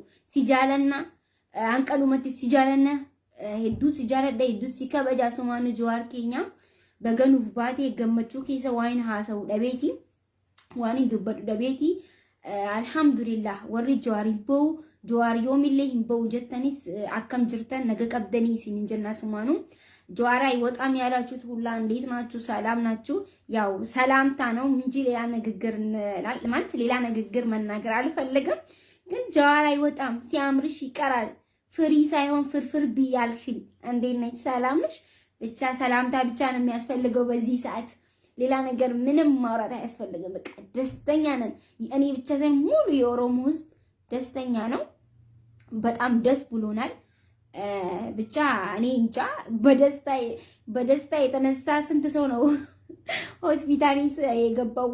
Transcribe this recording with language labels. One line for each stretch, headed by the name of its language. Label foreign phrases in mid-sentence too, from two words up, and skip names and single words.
Oromo: Si jaalanna hanqalumatti si jaalanna hedduu si jaaladha hedduu si kabaja sumaanu Jawaar keenya baga nuuf baatee gammachuu keessa waan haasa'u dhabeeti waan hin dubbadhu dhabeeti. Alhamdulillah warri Jawaar hin ba'u Jawaar yoomillee hin ba'u jettanis akkam jirtan naga qabdanii isin jenna sumaanu.
Amharic: Jawaar አይወጣም ያላችሁት ሁላ እንዴት ናችሁ? ሰላም ናችሁ? ያው ሰላምታ ነው እንጂ ሌላ ንግግር ማለት ሌላ ንግግር መናገር አልፈልግም። ግን Jawaar አይወጣም ሲያምርሽ ይቀራል ፍሪ ሳይሆን ፍርፍር ቢያልሽኝ እንዴት ነሽ? ሰላም ነሽ? ብቻ ሰላምታ ብቻ ነው የሚያስፈልገው በዚህ ሰዓት ሌላ ነገር ምንም ማውራት አያስፈልግም። በቃ ደስተኛ ነን። እኔ ብቻ ሳይሆን ሙሉ የኦሮሞ ህዝብ ደስተኛ ነው። በጣም ደስ ብሎናል። ብቻ እኔ እንጃ በደስታ የተነሳ ስንት ሰው ነው ሆስፒታል የገባው?